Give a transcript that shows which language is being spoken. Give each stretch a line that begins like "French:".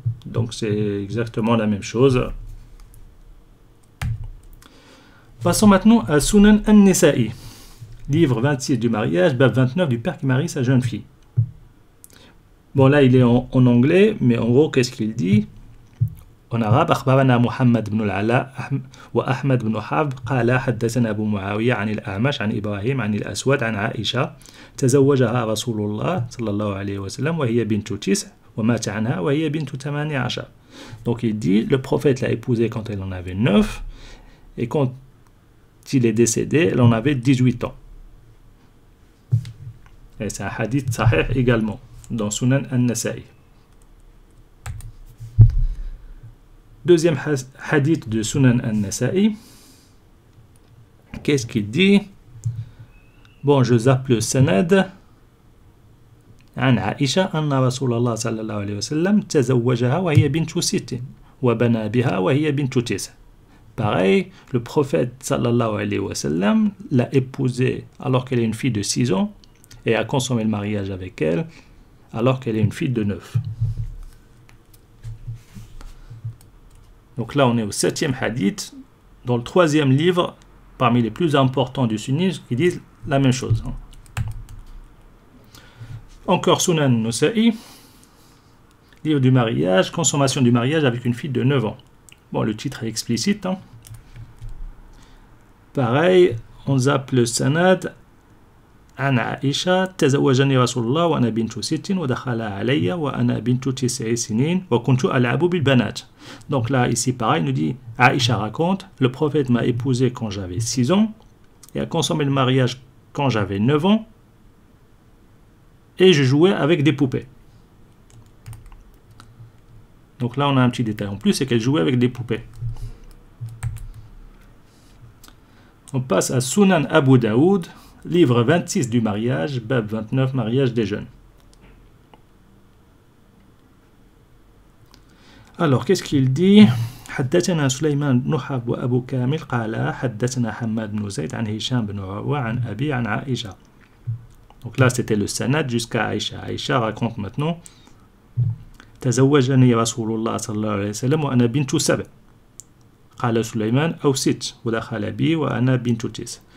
French: Donc c'est exactement la même chose. Passons maintenant à Sunan an-Nisa'i, livre 26 du mariage, bab 29 du père qui marie sa jeune fille. Bon là il est en anglais, mais en gros qu'est-ce qu'il dit? En arabe,
Arabic: أخبرنا محمد بن العلاء وأحمد بن حرب قال حدثنا أبو معاوية عن الأعمش عن إبراهيم عن الأسود عن عائشة تزوجها رسول الله صلى الله عليه وسلم وهي بنت 9 ومات عنها وهي بنت 18.
French: Donc il dit, le prophète l'a épousée quand elle en avait 9 et quand il est décédé, elle en avait 18 ans. Et c'est un hadith sahih également dans Sunan an-Nasa'i. Deuxième hadith de Sunan an-Nasa'i. Qu'est-ce qu'il dit? Bon, je zappe le sanad.
Arabic: عن عائشة أن رسول الله صلى الله عليه وسلم تزوجها وهي بنت 6 وبنى بها وهي بنت 9.
French: Pareil, le prophète sallallahu alayhi wa sallam l'a épousée alors qu'elle est une fille de 6 ans et a consommé le mariage avec elle alors qu'elle est une fille de 9. Donc là, on est au 7e hadith, dans le 3e livre, parmi les plus importants du sunnisme, qui disent la même chose. Encore Sunan Nasa'i, livre du mariage, consommation du mariage avec une fille de 9 ans. Bon, le titre est explicite. Pareil, on zappe le sanad.
Arabic: عن عائشة تزوجني رسول الله وأنا بنت 6 ودخل علي وأنا بنت 9 سنين وكنت ألعب بالبنات.
French: Donc là, ici, pareil, il nous dit, Aïcha raconte, le prophète m'a épousé quand j'avais 6 ans et a consommé le mariage quand j'avais 9 ans et je jouais avec des poupées. Donc là, on a un petit détail en plus, c'est qu'elle jouait avec des poupées. On passe à Sunan Abu Daoud, livre 26 du mariage, bab 29, mariage des jeunes. Alors, qu'est-ce qu'il dit?
Arabic: حدثنا سليمان بن حرب وأبو كامل قال حدثنا حماد بن زيد عن هشام بن عروة عن أبي عن عائشة.
French: Donc là, c'était le sanad jusqu'à Aïcha. Aïcha raconte maintenant
Arabic: تزوجني رسول الله صلى الله عليه وسلم وأنا بنت 7. قال سليمان أو 6 ودخل بي وأنا بنت 9.